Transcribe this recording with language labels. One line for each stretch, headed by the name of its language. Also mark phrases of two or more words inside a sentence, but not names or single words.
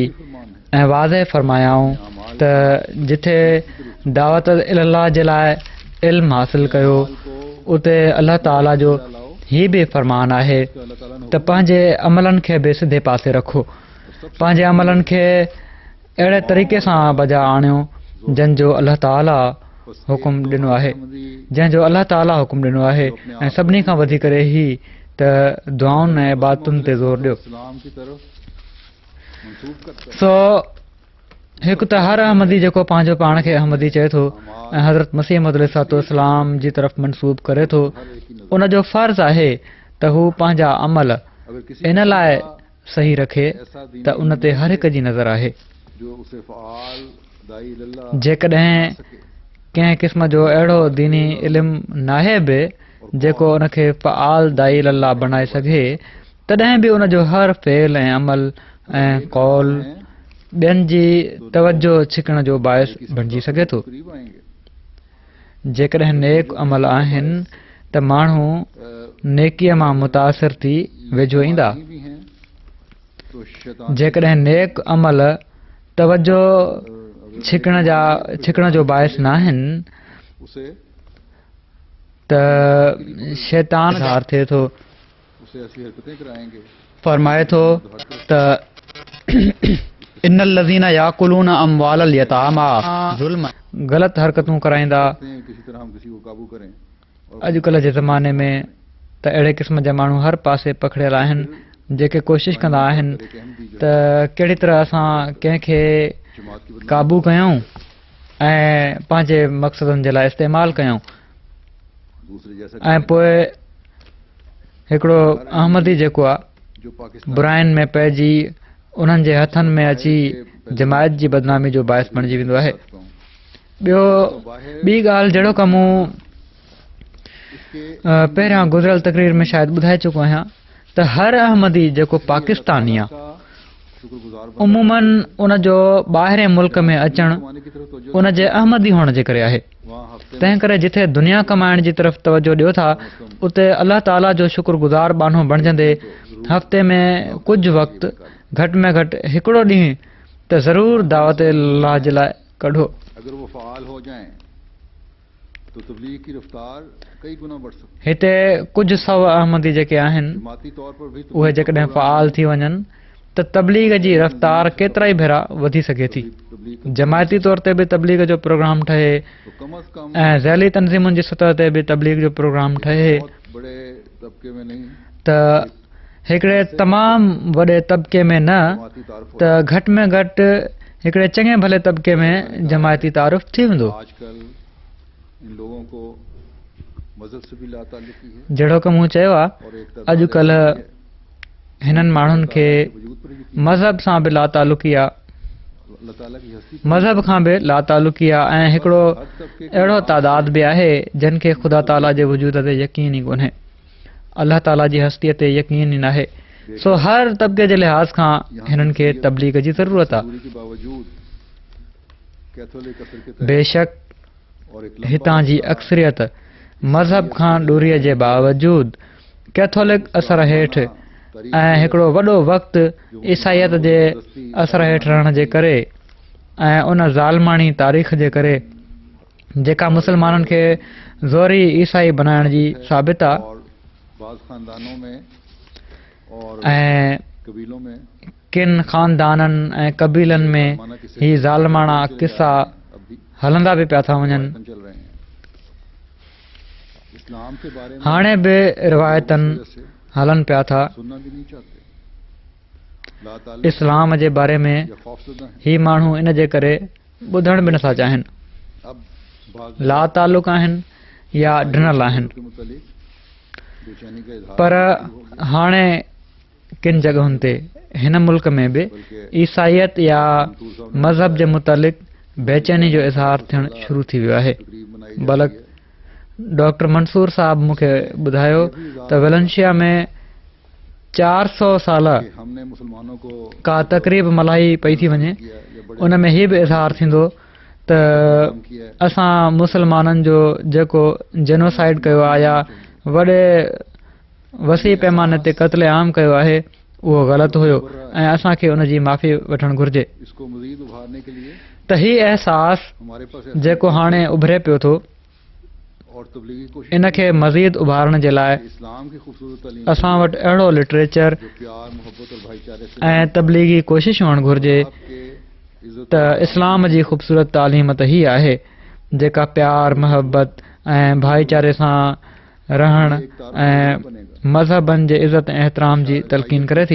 Sindhi: ऐं वाज़े फरमायाऊं त जिथे दावत इल्लाह जे लाइ इल्मु हासिल कयो उते अल्लाह ताला जो हीअ बि फ़रमान आहे त पंहिंजे अमलनि खे बि सिधे पासे रखो, पंहिंजे अमलनि खे अहिड़े तरीक़े सां बजा आणियो जंहिंजो अल्लाह ताला हुकुम ॾिनो आहे, जंहिंजो अल्लाह ताला हुकुम ॾिनो आहे। ऐं सभिनी खां वधीक करे ही त दुआउनि ऐं इबादतुनि ते ज़ोर ॾियो।
Urdu: اسلام کی طرف منسوب کرتا ہے.
Sindhi: सो हिकु त हर अहमदी जेको पंहिंजो पाण खे अहमदी चए थो ऐं हज़रत मसीह मौद अलैहिस्सलाम जी तरफ़ मनसूब करे थो, उन जो फ़र्ज़ु आहे त हू पंहिंजा अमल
Urdu: اگر کسی
Sindhi: इन लाइ सही रखे
Urdu: ایسا دین
Sindhi: त उन ते हर हिक जी नज़र आहे।
Urdu: جو اسے فعال داعی اللہ
Sindhi: जेकॾहिं कंहिं क़िस्म जो अहिड़ो दीनी इल्मु नाहे बि जेको उनखे फ़आल दाई अल्लाह बणाए सघे, तॾहिं बि उन जो हर फ़ेल ऐं अमल ऐं कौल ॿियनि जी तवजो छिकण जो बाइस बणिजी सघे थो।
Urdu: قریب آئیں گے
Sindhi: जेकॾहिं नेक अमल आहिनि त माण्हू नेकीअ मां मुतासिर थी वेझो ईंदा,
Urdu: نہیں بھی ہیں تو شیطان
Sindhi: जेकॾहिं नेक अमल तवजो छिकण जो बाइस न आहिनि
Urdu: اسے
Sindhi: त शैतान हार थिए थो।
Urdu: اسے ایسی حرکتیں کرائیں گے
Sindhi: फरमाए थो त
Arabic: إن الذين يأكلون أموال اليتامى
Sindhi: ज़ुल्म, ग़लति हरकतूं कराईंदा।
Urdu: ہیں کسی طرح ہم کسی کو قابو کریں اور
Sindhi: अॼुकल्ह जे ज़माने में त अहिड़े क़िस्म जा माण्हू हर पासे पखड़ियल आहिनि जेके कोशिशि कंदा आहिनि त कहिड़ी तरह असां कंहिंखे
Urdu: جماعت کی
Sindhi: काबू कयूं ऐं पंहिंजे मक़सदनि जे लाइ इस्तेमालु कयूं।
Urdu: دوسرے جیسا
Sindhi: ऐं पोइ हिकिड़ो अहमदी जेको आहे जो पाकिस्तान बुराइनि में पइजी उन्हनि जे हथनि में अची जमायत जी बदनामी जो बाइस बणिजी वेंदो आहे। ॿियो ॿी ॻाल्हि जहिड़ो कमु पहिरियां गुज़िरियल तक़रीर में शायदि ॿुधाए चुको आहियां त हर अहमदी जेको पाकिस्तानी आहे शुक्रगुजार उमूमन उन जो ॿाहिरें मुल्क में अचणु
Urdu: بنانے کی طرف توجہ
Sindhi: उन जे अहमदी हुअण जे करे आहे।
Urdu: وہاں ہفتے
Sindhi: तंहिं करे जिथे दुनिया कमाइण जी तरफ़ तवजो ॾियो था उते अल्लाह ताला जो शुक्रगुज़ार बानो बणिजंदे हफ़्ते में कुझु वक़्तु घटि में घटि हिकिड़ो ॾींहुं त ज़रूरु दावत अल्लाह जे लाइ कढो।
Urdu: اگر وہ فعال ہو جائیں تو تبلیغ کی رفتار کئی گنا بڑھ سکتی
Sindhi: हिते कुझु सौ अहमदी जेके आहिनि
Urdu: ہے۔ مادی طور پر بھی
Sindhi: उहे जेकॾहिं फ़आल थी वञनि त तबलीग जी रफ़्तार केतिरा ई भेरा वधी सघे थी। तबलीग जमायती तौर ते बि तबलीग जो प्रोग्राम ठहे
Urdu: تو کم از کم
Sindhi: ऐं ज़ैली तंज़ीमुनि जी सतह ते बि तबलीग जो प्रोग्राम ठहे
Urdu: بہت بڑے طبقے میں نہیں
Sindhi: त हिकिड़े तमामु वॾे तबिके में न जमाती तारुफ त घटि में घटि हिकिड़े चङे भले तबिके में जमायती तारुफ़ थी वेंदो।
Urdu: آج کل ان لوگوں کو مذہب سے بھی لاتعلقی ہے
Sindhi: जहिड़ो की मूं चयो आहे
Urdu: اور ایک تعداد
Sindhi: अॼुकल्ह
Urdu: ایسی ہے
Sindhi: हिननि माण्हुनि खे
Urdu: وجود پر یقین
Sindhi: मज़हब सां बि लातालुकी आहे,
Urdu: اللہ تعالیٰ کی ہستی
Sindhi: मज़हब खां बि लातालुकी आहे ऐं हिकिड़ो
Urdu: ہر طبقے کے
Sindhi: अहिड़ो तादाद बि आहे जिन खे ख़ुदा ताला जे वजूद ते यकीन ई कोन्हे, अल्लाह ताला जी हस्तीअ ते यकीन ई नाहे। सो हर तबिके जे लिहाज़ खां हिननि खे तबलीग जी ज़रूरत आहे।
Urdu: دوری کے باوجود کیتھولک اثر کے تحت بیشک اور ایک لمبا
Sindhi: हितां जी अक्सरियत मज़हब खां दूरीअ जे बावजूद कैथोलिक असर हेठि ऐं हिकिड़ो वॾो वक़्तु ईसाईयत जे असर हेठि रहण जे करे ऐं उन ज़ालमानी तारीख़ जे करे जेका मुसलमाननि खे ज़ोरी ईसाई बनाइण जी साबित आहे
Urdu: اور بعض خاندانوں میں اور
Sindhi: ऐं
Urdu: قبیلوں میں
Sindhi: किन ख़ानदाननि ऐं कबीलनि में ही ज़ालमाणा किसा
Urdu: اب بھی
Sindhi: हलंदा बि पिया था वञनि।
Urdu: پریورتن چل رہے ہیں۔ اسلام کے بارے میں
Sindhi: हाणे बि रिवायतनि
Urdu: سے
Sindhi: हलनि पिया था।
Urdu: سننا بھی نہیں چاہتے۔ لا
Sindhi: इस्लाम जे बारे में
Urdu: یا خوفزدہ ہیں.
Sindhi: ही माण्हू इन जे करे ॿुधण बि नथा चाहिनि।
Urdu: اب بھاگ
Sindhi: ला तालुक आहिनि या ॾिनल आहिनि।
Urdu: کے متعلق بے چینی کا اظہار پر ہو گیا.
Sindhi: हाणे किन जॻहुनि ते हिन मुल्क में बि ईसाइत या मज़हब जे मुतालिक़ बेचैनी जो इज़हार थियणु शुरू थी वियो आहे।
Urdu: تقریب منائی جاتی بلکہ ہے.
Sindhi: डॉक्टर मंसूर साहब मूंखे ॿुधायो त वेलेंशिया में 400 साल
Urdu: کہ ہم نے مسلمانوں کو
Sindhi: का तक़रीब मल्हाई पई थी वञे,
Urdu: کیا یا بڑے
Sindhi: उन में हीउ बि इज़हार थींदो त
Urdu: کام کیا ہے.
Sindhi: असां मुसलमाननि जो जेको जेनोसाइड कयो आहे या वॾे वसी पैमाने ते क़त्ल आम कयो आहे उहो ग़लति हुयो ऐं असांखे उन जी माफ़ी वठणु घुरिजे।
Urdu: اس کو مزید ابھارنے کے لیے
Sindhi: त हीउ अहसास
Urdu: ہمارے پاس
Sindhi: जेको हाणे उभरे पियो थो,
Urdu: اور تبلیغی کوشش
Sindhi: इन खे मज़ीद उभारण जे लाइ
Urdu: اسلام کی خوبصورت تعلیم
Sindhi: असां वटि अहिड़ो लिटरेचर
Urdu: جو پیار محبت اور بھائی چارے سے
Sindhi: ऐं तबलीगी कोशिश हुअणु घुरिजे
Urdu: آپ کے عزت
Sindhi: त इस्लाम जी ख़ूबसूरत तालीम त ही आहे जेका प्यार मोहब्बत ऐं भाईचारे सां रहण ऐं मज़हबनि जे इज़त ऐं एहतराम जी तलक़ीन करे थी।